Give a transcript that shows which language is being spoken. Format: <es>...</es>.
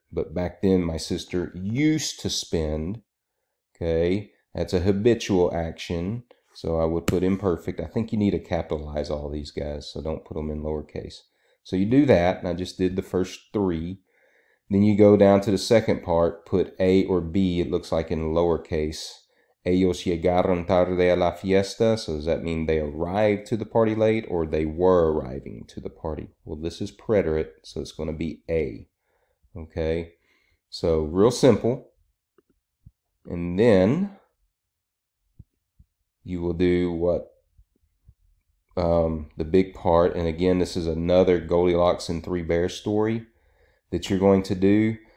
<en>But back then, my sister used to spend. Okay. That's a habitual action. So I would put imperfect. I think you need to capitalize all these guys, so don't put them in lowercase. So you do that, and I just did the first three. Then you go down to the second part, put A or B, it looks like in lowercase.</en> <es>Ellos llegaron tarde a la fiesta.</es> <en>So does that mean they arrived to the party late, or they were arriving to the party? Well, this is preterite, so it's going to be A. Okay, so real simple. And then you will do what the big part, and again, this is another Goldilocks and Three Bears story that you're going to do.</en>